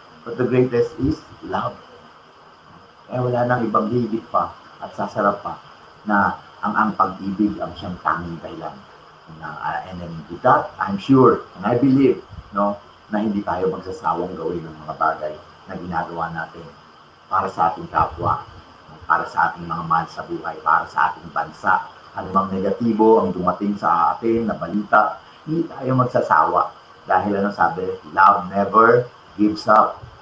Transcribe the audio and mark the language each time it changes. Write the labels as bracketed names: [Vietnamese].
[English] But the greatest is love. [Filipino] Kaya wala nang ibang higit pa at sasarap pa na ang pag-ibig ang siyang tanging dahilan. [English] And then with that, I'm sure, and I believe, [Filipino] no, na hindi tayo magsasawang gawin ng mga bagay na ginagawa natin para sa ating kapwa, para sa ating mga mahal sa buhay, para sa ating bansa. Anumang negatibo ang dumating sa atin na balita, hindi tayo magsasawa. Dahil sabi, [English] love never gives up.